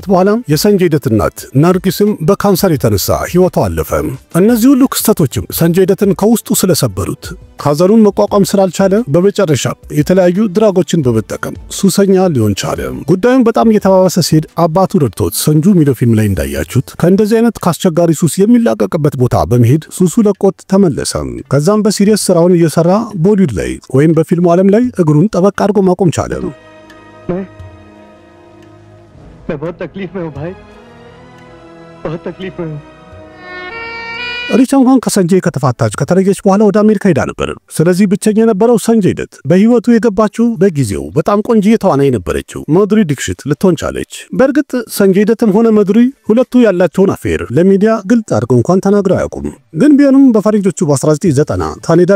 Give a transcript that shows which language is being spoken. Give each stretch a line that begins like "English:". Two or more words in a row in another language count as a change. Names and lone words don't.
Amharic: በኋላ የሰንጀይ ደት እናት ናርጊስም በካንሰር የተነሳ ህይወቷ አለፈ። እነዚህ ሁሉ ክስተቶችም ሰንጀይ ደትን ከውስጡ ስለሰበሩት ሐዘኑን መቋቋም ስላልቻለ በመጨረሻ የተለያዩ ድራጎችን በመጠቀም ሱሰኛ ሊሆን ቻለ። ጉዳዩን በጣም እየተባባሰ ሲሄድ አባቱ ረድቶት ሰንጁ ሚለው ፊልም ላይ እንዳያችሁት ከእንደዚህ አይነት ካስቸጋሪ ሱስ የሚላቀቅበት ቦታ በመሄድ ሱሱ ለቆት ተመለሰ። ከዛም በሲሪየስ ስራውን እየሰራ ቦሊውድ ላይ ወይም በፊልሙ ዓለም ላይ እግሩን ጠበቅ አድርጎ ማቆም ቻለ።
Hindi: मैं बहुत तकलीफ में हूं भाई बहुत तकलीफ में हूं
Amharic: ሪቻ እንኳን ከሰንጀይ ከተፋታች ከተለየች በኋላ ወደ አሜሪካ ሄዳ ነበር። ስለዚህ ብቸኛ የነበረው ሰንጀይ ደት በህይወቱ የገባችው በጊዜው በጣም ቆንጆ ተዋናይ ነበረችው ማዱሪ ዲክሽት ልትሆን ቻለች። በእርግጥ ሰንጀይ ደትም ሆነ ማዱሪ ሁለቱ ያላቸውን አፌር ለሚዲያ ግልጽ አድርገው እንኳን ተናግረው አያውቁም። ግን ቢሆንም በፈረንጆቹ በ1990 ታኔዳር